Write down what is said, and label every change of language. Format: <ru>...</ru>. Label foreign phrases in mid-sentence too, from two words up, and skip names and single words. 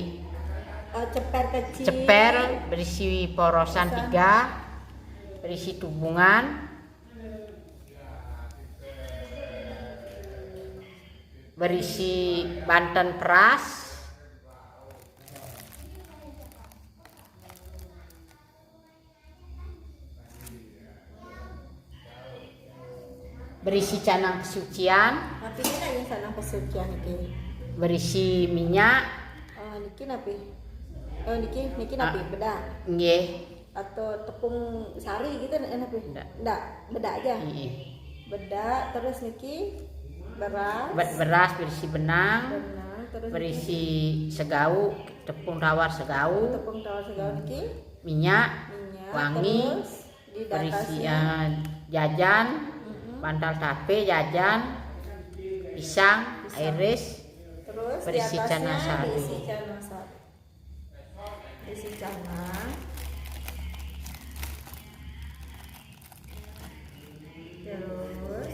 <id>ceper, berisi porosan 3, berisi tubungan, berisi banten peras, berisi canang kesucian, Napi ini yang canang kesucian ini. Berisi minyak.</id> <ban>Niki napi. Niki napi beda. Nggih.</ban> <id>Atau tepung sari gitu napi? Enggak, beda aja. Beda, terus niki beras berisi benang, terus berisi segau, tepung tawar segau</id> <ban>niki</ban> <id>minyak wangi, berisi jajan, bantal tape, jajan, pisang, iris, terus berisi cana sari. Isi cana. Terus</id>